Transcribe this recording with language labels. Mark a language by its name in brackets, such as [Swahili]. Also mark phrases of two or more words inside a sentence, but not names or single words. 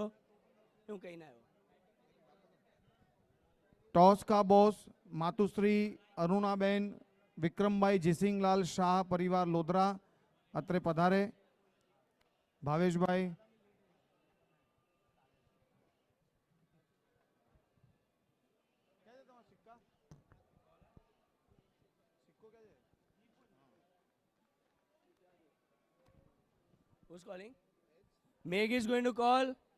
[Gujarati] હું કહીને આવ્યો. [Hindi] टॉस का बॉस मातुश्री अरुणाबेन विक्रमभाई जिसिंगलाल शाह परिवार लोधरा अत्रे पधारे. भावेशभाई [English] Who's calling? Meg is going to call.